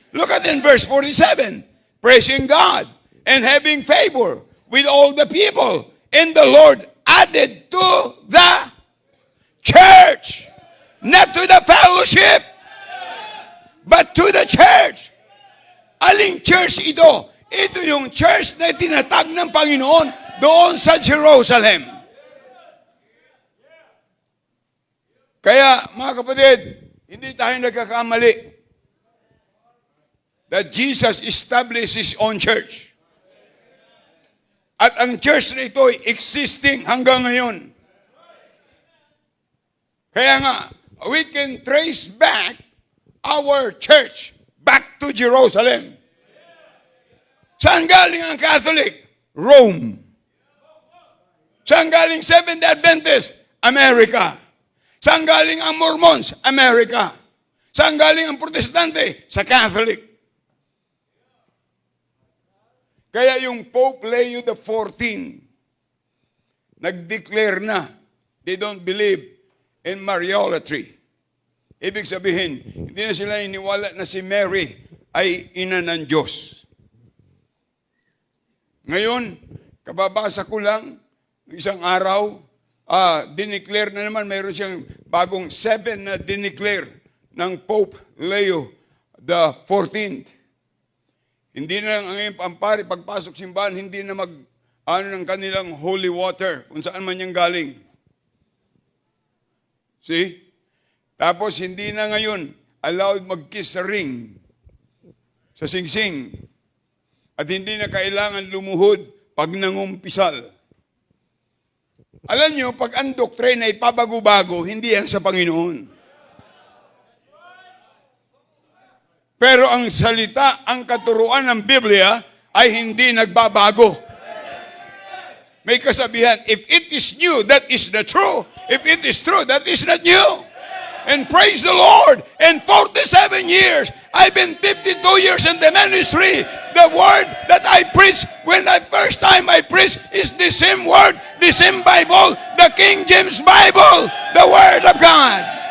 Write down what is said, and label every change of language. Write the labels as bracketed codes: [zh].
[en] Look at in verse 47. Praising God and having favor with all the people. And the Lord added to the church. Not to the fellowship, but to the church. [tl] Aling church ito? Ito yung church na tinatag ng Panginoon doon sa Jerusalem. Kaya, mga kapatid, hindi tayo nagkakamali [en] that Jesus established his own church. [tl] At ang church na ito ay existing hanggang ngayon. Kaya nga, [en] we can trace back our church back to Jerusalem. [tl] Saan galing ang Catholic? Rome. Saan galing Seventh Adventist? America. Saan galing ang Mormons? America. Saan galing ang Protestante? Sa Catholic. Kaya yung [en] Pope Leo XIV, [tl] nag-declare na, [en] they don't believe in Mariolatry. [tl] Ibig sabihin, hindi na sila iniwala na si Mary ay ina ng Diyos. Ngayon, kababasa ko lang, isang araw, dineclare na naman, mayroon siyang bagong 7 na dineclare ng Pope Leo XIV. Hindi na ang pampari, pagpasok simbahan, hindi na ng kanilang holy water, kung saan man yung galing. See? Tapos hindi na ngayon allowed mag-kiss sa ring, sa singsing. At hindi na kailangan lumuhod pag nangumpisal. Alam nyo, pag ang doktrina ay pabago-bago, hindi yan sa Panginoon. Pero ang salita, ang katuruan ng Biblia ay hindi nagbabago. May kasabihan, [en] if it is new, that is the true. If it is true, that is not new. And praise the Lord, in 47 years, I've been 52 years in the ministry. The word that I preach, when the first time I preach, is the same word, the same Bible, the King James Bible, the Word of God.